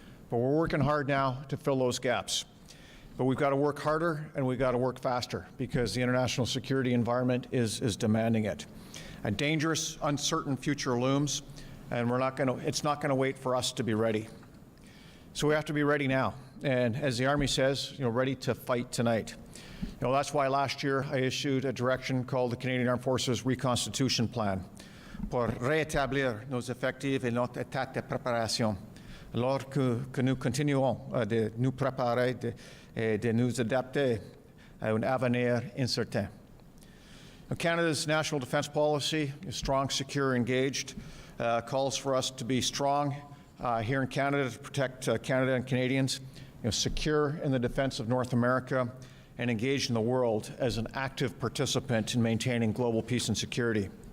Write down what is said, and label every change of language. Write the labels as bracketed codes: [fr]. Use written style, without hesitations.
[en] But we're working hard now to fill those gaps. But we've got to work harder and we've got to work faster because the international security environment is demanding it. A dangerous, uncertain future looms, and it's not going to wait for us to be ready. So we have to be ready now. And as the Army says, ready to fight tonight. That's why last year I issued a direction called the Canadian Armed Forces Reconstitution Plan [fr] pour rétablir nos effectifs et notre état de préparation, alors que nous continuons de nous préparer et de nous adapter à un avenir incertain. [en] Canada's national defense policy is strong, secure, engaged, calls for us to be strong here in Canada to protect Canada and Canadians, secure in the defense of North America, and engaged in the world as an active participant in maintaining global peace and security.